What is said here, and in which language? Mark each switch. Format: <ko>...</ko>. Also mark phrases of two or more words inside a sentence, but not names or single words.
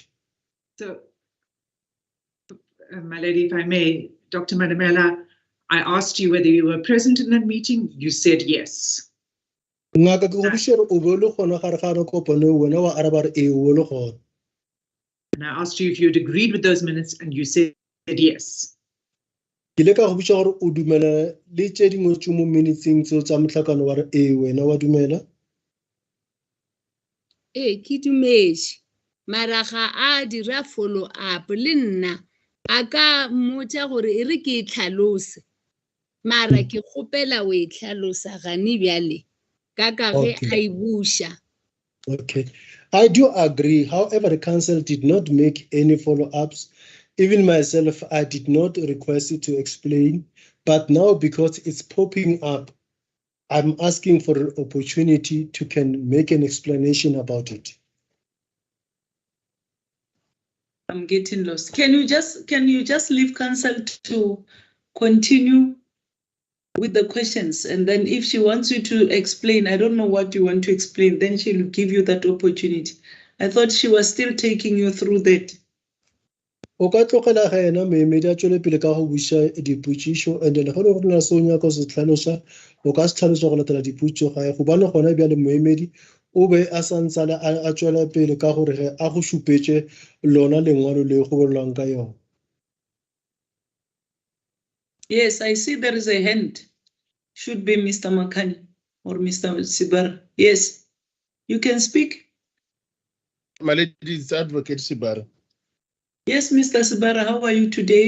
<en>So, my lady, if I may, Dr. Manamela, I asked you whether you were present in that meeting. You said yes. And I asked you if you had agreed with those minutes, and you said yes.</en> <nso>Ke dumetse mara ga a dira</nso> <en>follow up</en> <nso>le nna a ka mmotša gore e re ke itlhalose mara ke kgopela o itlhalosa gane bjale ka ge a e buša.</nso> <en>Okay, I do agree. However, the council did not make any follow-ups. Even myself, I did not request it to explain. But now, because it's popping up, I'm asking for an opportunity to can make an explanation about it. I'm getting lost. Can you just leave council to continue with the questions, and then if she wants you to explain, I don't know what you want to explain, then she'll give you that opportunity. I thought she was still taking you through that.</en> <nso>O ka tlogela ga ena moemedi a tswele pele ka go buša dipotšišo,</nso> <en>and then</en> <nso>go le gore na se o nyaka go se tlhalosa o ka se tlhalosa go latela dipotšišo gae gobane gona bjale moemedi o be a santsane a tswela pele ka gore ge a go šupetše lona lengwalo le go bolelwang ka yona.</nso> <en>Yes, I see there is a hand. Should be Mr. Makani or Mr. Sibara. Yes, you can speak. My lady, it's Advocate Sibara. Yes, Mr. Sibara, how are you today?</en>